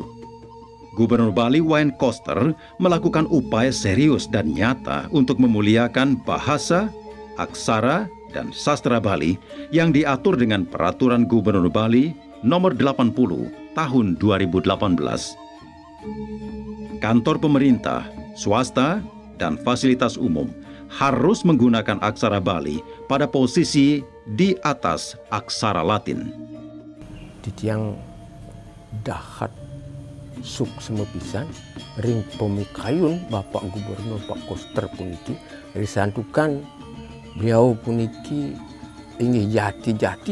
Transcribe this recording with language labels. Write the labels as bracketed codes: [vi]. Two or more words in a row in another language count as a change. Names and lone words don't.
[id] Gubernur Bali Wayan Koster melakukan upaya serius dan nyata untuk memuliakan bahasa, aksara, dan sastra Bali yang diatur dengan Peraturan Gubernur Bali Nomor 80 Tahun 2018. Kantor pemerintah, swasta, dan fasilitas umum harus menggunakan aksara Bali pada posisi di atas aksara Latin. [ban] Titiang dahat suk semepisan ring pemikayun Bapak Gubernur Pak Koster puniki risantukan beliau puniki ingin jati-jati